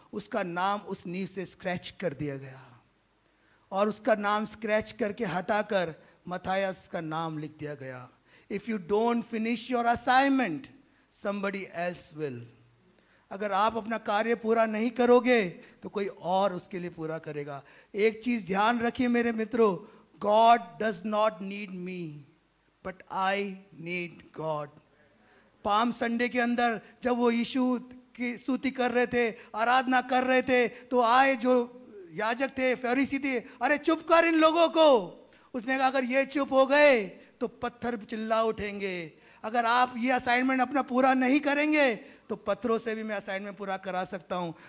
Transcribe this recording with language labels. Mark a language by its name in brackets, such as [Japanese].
[Hindi] उसका नाम उस नींव से स्क्रैच कर दिया गया, और उसका नाम स्क्रैच करके हटाकर मथायस का नाम लिख दिया गया। [English] If you don't finish your assignment somebody else will. [Hindi] अगर आप अपना कार्य पूरा नहीं करोगे तो कोई और उसके लिए पूरा करेगा. एक चीज ध्यान रखिए मेरे मित्रों, [English] God does not need me, but I need God. [Hindi] Palm Sunday के अंदर जब वो यीशु की स्तुति कर रहे थे, आराधना कर रहे थे, तो आए जो याजक थे, फरीसी थे, अरे चुप कर इन लोगों को. उसने कहा अगर ये चुप हो गए तो पत्थर चिल्ला उठेंगे. अगर आप ये असाइनमेंट अपना पूरा नहीं करेंगे तो पत्थरों से भी मैं असाइनमेंट पूरा करा सकता हूँ.